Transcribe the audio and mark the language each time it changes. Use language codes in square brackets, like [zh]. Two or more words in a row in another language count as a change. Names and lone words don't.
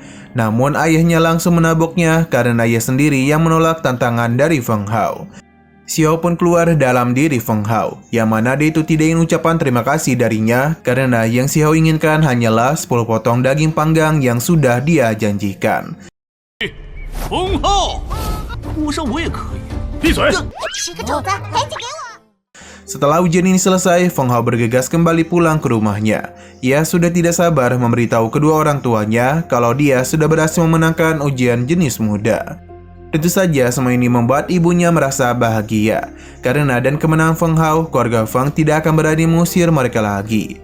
[id] Namun ayahnya langsung menaboknya karena ia sendiri yang menolak tantangan dari Feng Hao. Xiao pun keluar dalam diri Feng Hao, yang mana dia itu tidak ingin ucapan terima kasih darinya karena yang Xiao inginkan hanyalah 10 potong daging panggang yang sudah dia janjikan. [zh] 封号，我说我也可以。闭嘴！ 10个肘子，赶紧给我！ [id] Setelah ujian ini selesai, Feng Hao bergegas kembali pulang ke rumahnya. Ia sudah tidak sabar memberitahu kedua orang tuanya kalau dia sudah berhasil memenangkan ujian jenius muda. Tentu saja semua ini membuat ibunya merasa bahagia. Karena dan kemenangan Feng Hao, keluarga Feng tidak akan berani mengusir mereka lagi.